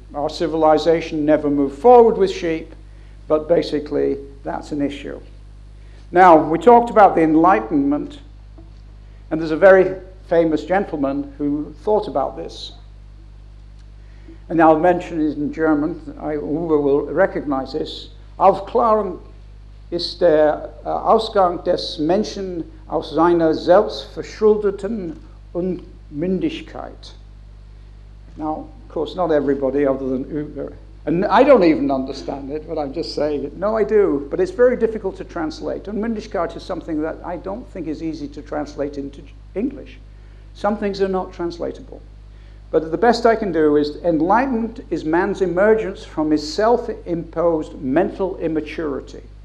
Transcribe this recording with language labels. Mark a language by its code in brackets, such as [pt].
[en] Our civilization never moved forward with sheep, but basically that's an issue. Now, we talked about the Enlightenment, and there's a very famous gentleman who thought about this. And I'll mention it in German. Uwe will recognize this. [de] Aufklärung ist der Ausgang des Menschen aus seiner selbstverschuldeten Unmündigkeit. [en] Now, of course, not everybody other than Uwe. And I don't even understand it, but I'm just saying it. No, I do. But it's very difficult to translate. Unmündigkeit is something that I don't think is easy to translate into English. Some things are not translatable. But the best I can do is, enlightenment is man's emergence from his self-imposed mental immaturity.